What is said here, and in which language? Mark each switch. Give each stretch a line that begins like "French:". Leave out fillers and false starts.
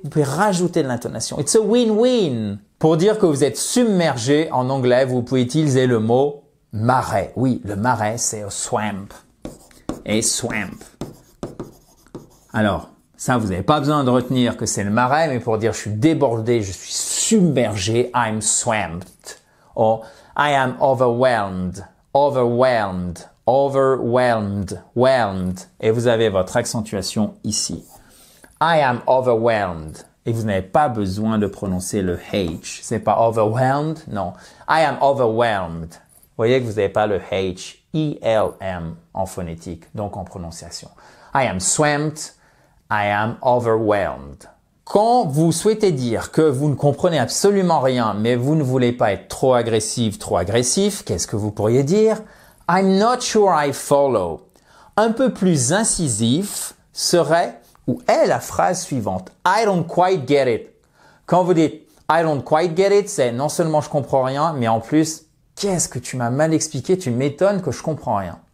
French: Vous pouvez rajouter de l'intonation.
English: It's a win-win.
French: Pour dire que vous êtes submergé, en anglais, vous pouvez utiliser le mot marais. Oui, le marais, c'est
English: a swamp. A swamp.
French: Alors, ça, vous n'avez pas besoin de retenir que c'est le marais, mais pour dire je suis débordé, je suis submergé,
English: I'm swamped. Or I am overwhelmed, overwhelmed, overwhelmed, whelmed.
French: Et vous avez votre accentuation ici.
English: I am overwhelmed.
French: Et vous n'avez pas besoin de prononcer le H. C'est pas overwhelmed, non.
English: I am overwhelmed.
French: Vous voyez que vous n'avez pas le H, E-L-M en phonétique, donc en prononciation.
English: I am swamped, I am overwhelmed.
French: Quand vous souhaitez dire que vous ne comprenez absolument rien, mais vous ne voulez pas être trop agressif, trop agressif, qu'est-ce que vous pourriez dire?
English: I'm not sure I follow.
French: Un peu plus incisif serait ou est la phrase suivante.
English: I don't quite get it.
French: Quand vous dites
English: I don't quite get it,
French: c'est non seulement je comprends rien, mais en plus, qu'est-ce que tu m'as mal expliqué, tu m'étonnes que je comprends rien.